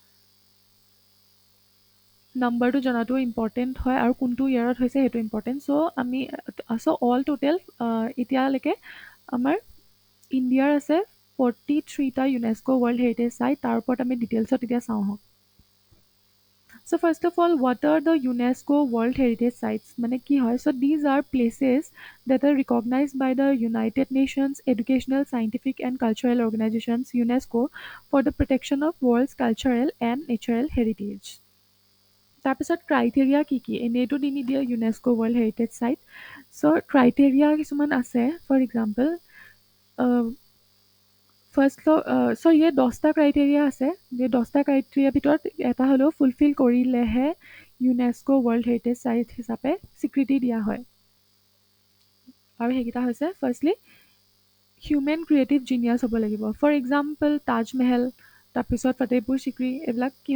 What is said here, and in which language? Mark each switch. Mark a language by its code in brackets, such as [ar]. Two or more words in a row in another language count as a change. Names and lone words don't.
[as] নাম্বাৰটো জনাটো ইম্পৰ্টেণ্ট হয় আৰু কোনটো ইয়াৰত হৈছে সেইটো ইম্পৰ্টেণ্ট [en] so all total [as] এতিয়ালৈকে আমাৰ ইণ্ডিয়াৰ আছে 43টা [en] UNESCO World Heritage Site [as] তাৰ ওপৰত আমি ডিটেইলছত এতিয়া চাওঁ আহক [en] So first of all, what are the UNESCO World Heritage Sites? [as] মানে কি হয়? [en] So these are places that are recognized by the United Nations Educational, Scientific and Cultural Organizations UNESCO for the protection of world's cultural and natural heritage. [as] তাৰপিছত ক্ৰাইটেৰিয়া কি এনেইটো দি নিদিয়ে [en] UNESCO World Heritage Site [as] চ' ক্ৰাইটেৰিয়া কিছুমান আছে [en] for example so' [as] ইয়াত 10টা ক্ৰাইটেৰিয়া আছে যে 10টা ক্ৰাইটেৰিয়াৰ ভিতৰত এটা হ'লেও ফুলফিল কৰিলেহে [en] UNESCO World Heritage Site [as] হিচাপে স্বীকৃতি দিয়া হয় আৰু সেইকেইটা হৈছে [en] firstly human creative genius [as] হ'ব লাগিব [en] for example [as] তাজমহল তাৰপিছত ফতেহপুৰ চিক্ৰী এইবিলাক কি